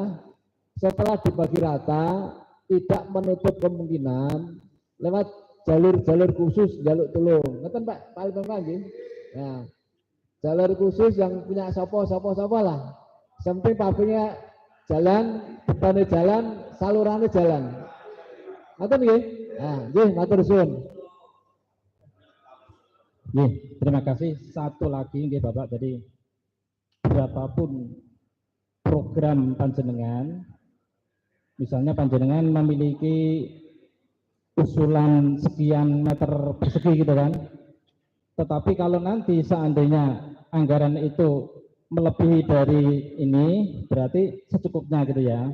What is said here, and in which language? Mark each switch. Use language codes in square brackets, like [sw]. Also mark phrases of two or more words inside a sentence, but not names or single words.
[id] Setelah dibagi rata, tidak menutup kemungkinan lewat jalur-jalur khusus, jalur tolong. [jv] Ngeten Pak LPMK nggih. [id] Nah, jalur khusus yang punya sopo lah. Sampai pabriknya jalan, depannya jalan, salurannya jalan. [jv] Ngeten nggih? Nah, nggih matur suwun. Nggih, [id] terima kasih. Satu lagi nggih Bapak, jadi berapapun program panjenengan, misalnya panjenengan memiliki usulan sekian meter persegi gitu kan, tetapi kalau nanti seandainya anggaran itu melebihi dari ini, berarti secukupnya gitu ya.